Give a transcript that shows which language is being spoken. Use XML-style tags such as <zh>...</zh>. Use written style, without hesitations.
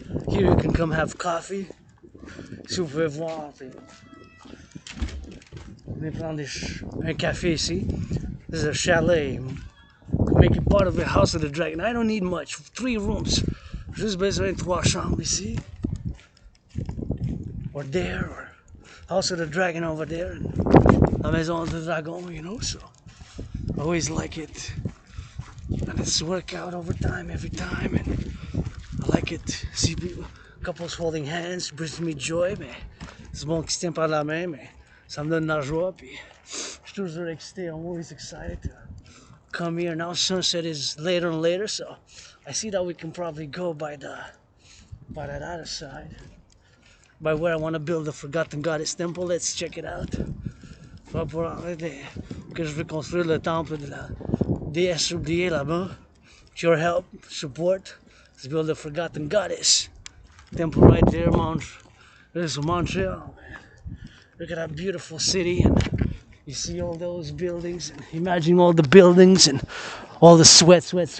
<en>Here you can come have coffee.</en> <fr>Si vous pouvez voir, on est prendre un café ici.</fr> <en>This is a chalet. Make it part of the House of the Dragon. I don't need much. 3 rooms.</en> <fr>Juste besoin de 3 chambres ici.</fr> <en>Or there, or House of the Dragon over there. And La Maison du Dragon, you know, so I always like it. And it's work out over time, every time. And I like it. See people, couples holding hands, brings me joy,</en> <fr>mais c'est bon qui se tient par la main, mais ça me donne de la joie, puis je suis toujours excité.</fr> <en>I'm always excited to come here. Now sunset is later and later, so I see that we can probably go by that other side, by where I want to build the Forgotten Goddess Temple. Let's check it out.</en> <fr>Que je veux construire le temple de la déesse oubliée là-bas.</fr> <en>With your help, support, let's build the Forgotten Goddess Temple right there, there's Montreal, man. Look at that beautiful city, and you see all those buildings, and imagine all the buildings and all the sweat.</en>